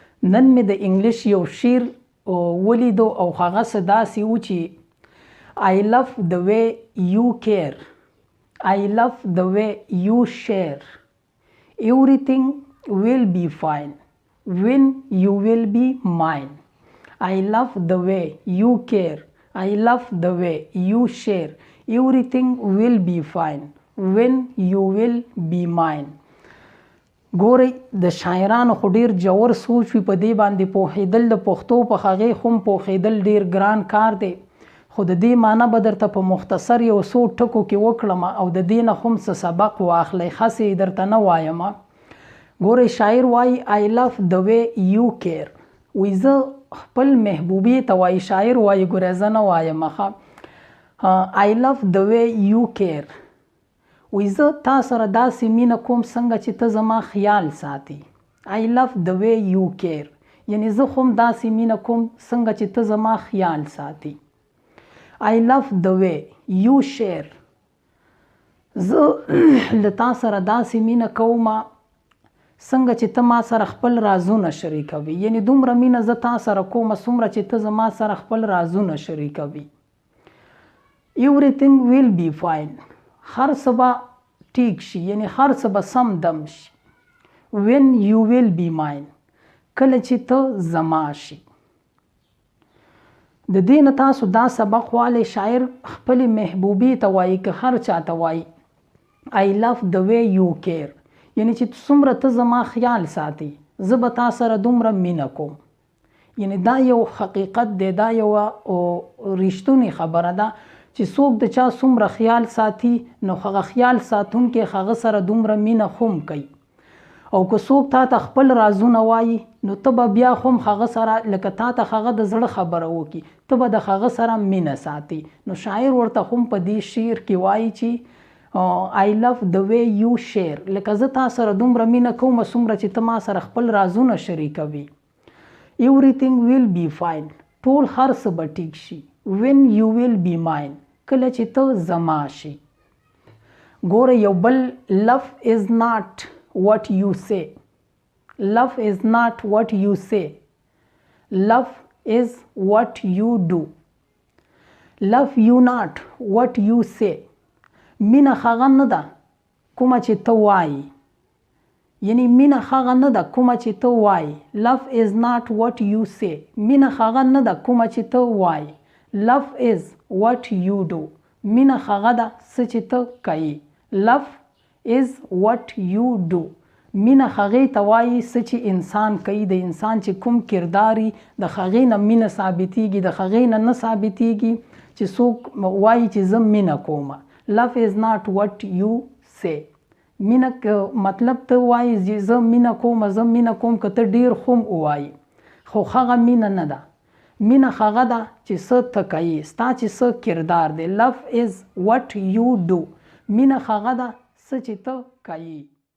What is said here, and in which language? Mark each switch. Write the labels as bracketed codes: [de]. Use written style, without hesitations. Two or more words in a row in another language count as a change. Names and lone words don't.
[ps] نن مې د انګلیش یو شعر ولیدو او هغه څه داسې و چې [en] I love the way you care, I love the way you share, everything will be fine when you will be mine. I love the way you care, I love the way you share, everything will be fine when you will be mine. [ps] ګورئ د شاعرانو خو ډیر جوور سوچ وي په دې باندې پوهېدل د پښتو په هغې هم پوهېدل ډیر ګران کار دی خو د دې معنی به درته په مختصر یو څو ټکو کې وکړم او د دې نه هم څه سبق واخلئ هسې درته نه وایم ګورئ شاعر وایي [en] I love the way you care [ps] وایي زه خپل محبوبې ته وایي شاعر وایي ګورئ زه نه وایم [en] I love the way you [ps] care وی زه تا سره داسې مینه کوم څنګه چې ته زما خیال ساتي [en] I love the way you care [ps] یعنی زه خو هم داسې مینه کوم څنګه چې ته زما خیال ساتي [en] I love the way you share [ps] زه له تا سره داسې مینه کوم څنګه چې ته ما سره خپل رازونه شریکوي یعنی دومره مینه زه تا سره کوم څومره چې ته زما سره خپل رازونه شریکوي [en] Everything will be fine [ps] هر څه به ټیک شي یعنی هر څه به سم دم شي [en] when you will be mine [ps] کله چې ته زما شي د دې نه تاسو دا سبق والی شاعر خپلې محبوبې ته وایي که هر چا ته وایي [en] I love the way you care [ps] یعنی چې څومره ته زما خیال ساتي زه به تا سره دومره مینه کوم یعنی دا یو حقیقت دی دا یو رښتونې خبره ده چې څوک د چا څومره خیال ساتي نو هغه خیال ساتونکی هغه سره دومره مینه هم کوي او که څوک تا ته خپل رازونه وایي نو ته به بیا هم هغه سره لکه تا ته هغه د زړه خبره وکړي ته به د هغه سره مینه ساتي نو شاعر ورته هم په دې شعر کې وایي چې [en] I love the way you share [ps] لکه زه تا سره دومره مینه کوم څومره چې ته ما سره خپل رازونه شریکوي [en] Everything will be fine [ps] ټول هر څه به ټیک شي [en] when you will be mine [ps] کله چې ته زما شي ګوره یو بل [en] love is not what you say love is not what you say love is what you do love you not what you [ps] say مینه هغه نه ده کومه چې ته وایي یعنی مینه هغه نه ده کومه چې ته وایي [en] love is not what you say [ps] مینه هغه نه ده کومه چې ته وایي [en] Love is what you do [ps] مینه هغه ده څه چې ته کوي [en] Love is what you do [ps] مینه هغې ته وایي څه چې انسان کوي د انسان چې کوم کرداري د هغې نه مینه ثابتېږي د هغې نه ثابتېږي چې څوک وایي چې زه مینه کوم [en] Love is not what you say [ps] مینه مطلب ته وایي چې زه مینه کوم که ته ډیر هم ووایي خو هغه مینه نه ده مینه هغه ده چې څه ته کوي ستا چې څه کردار دی [en] Love is what you do [ps] مینه هغه ده څه چې ته کوي